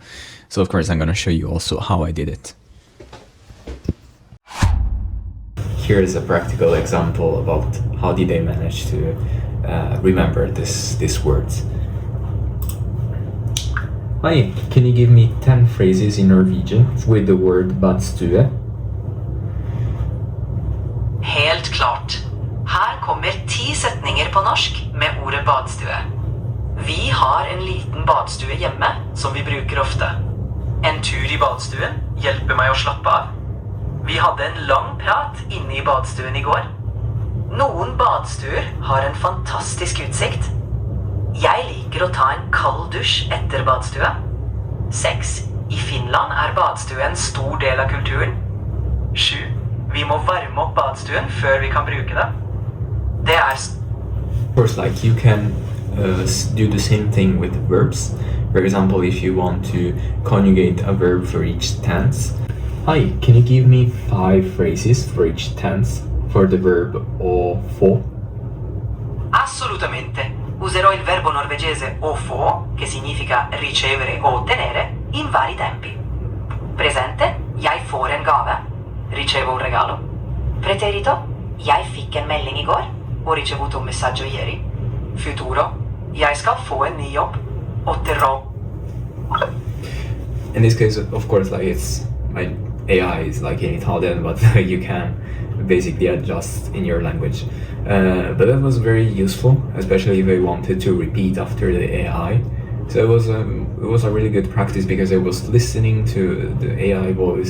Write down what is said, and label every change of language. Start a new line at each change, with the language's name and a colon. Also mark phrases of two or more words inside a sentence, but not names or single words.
English: So of course I'm gonna show you also how I did it. Here is a practical example about how did I manage to remember these words. Hi, can you give me 10 phrases in Norwegian with the word badstue?
Norwegian: Helt klart. Her kommer 10 setninger på norsk med ordet badstue. Vi har en liten badstue hjemme som vi bruker ofte. En tur i badstuen hjelper meg å slappe av. Vi hadde en lang prat inne i badstuen i går. Noen badstuer har en fantastisk utsikt. Jeg liker å ta en kald dusj etter badstue. 6. I Finland er badstue en stor del av kulturen. 7. Vi må varme opp badstuen før vi kan bruke det. Det er...
English: Of course, you can do the same thing with verbs. For example, if you want to conjugate a verb for each tense. Hi, can you give me 5 phrases for each tense for the verb
Norwegian: å få?
Italian: Assolutamente. Userò il verbo norvegese
Norwegian: å få,
Italian: che significa ricevere o ottenere, in vari tempi. Presente,
Norwegian: jeg får en gave.
Italian: Ricevo un regalo. Preterito,
Norwegian: jeg fikk en melding i går og
Italian: ricevuto un messaggio ieri. Futuro,
Norwegian: jeg skal få en ny jobb.
Italian: Otterrò.
English: In this case, of course, it's my AI is in Italian, but you can basically adjust in your language. But that was very useful, especially if I wanted to repeat after the AI. So it was a really good practice because I was listening to the AI voice.